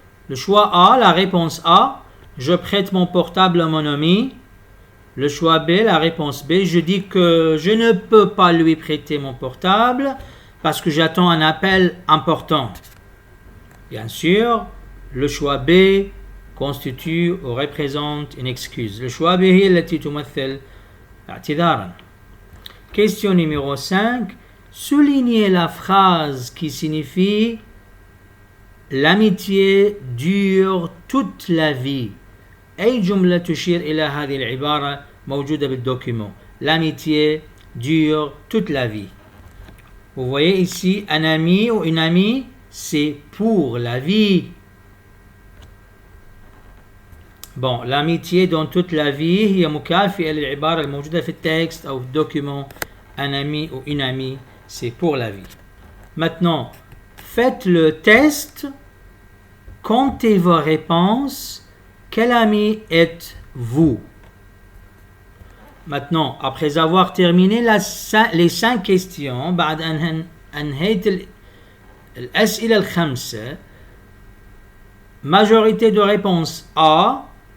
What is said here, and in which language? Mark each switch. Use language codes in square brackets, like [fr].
[fr] Le choix A, la réponse A, je prête mon portable à mon ami. Le choix B, la réponse B, je dis que je ne peux pas lui prêter mon portable parce que j'attends un appel important. Bien sûr, le choix B constitue ou représente une excuse. Le choix B [ar] هي التي تمثل اعتذارا. [fr] Question numéro 5. Soulignez la phrase qui signifie l'amitié dure toute la vie. [ar] أي جملة تشير إلى هذه العبارة موجودة بالدوكيمون. [fr] L'amitié dure toute la vie. Vous voyez ici un ami ou une amie, c'est pour la vie. Bon, l'amitié dans toute la vie [ar] هي مكافئة للعبارة الموجودة في التكست أو في الدوكيمون. [fr] Un ami ou une amie, c'est pour la vie. Maintenant, faites le test. Comptez vos réponses. Quel ami êtes-vous? Maintenant, après avoir terminé les 5 questions, [ar] بعد أن أنهيت الأسئلة الخمسة, [fr] majorité de réponse A.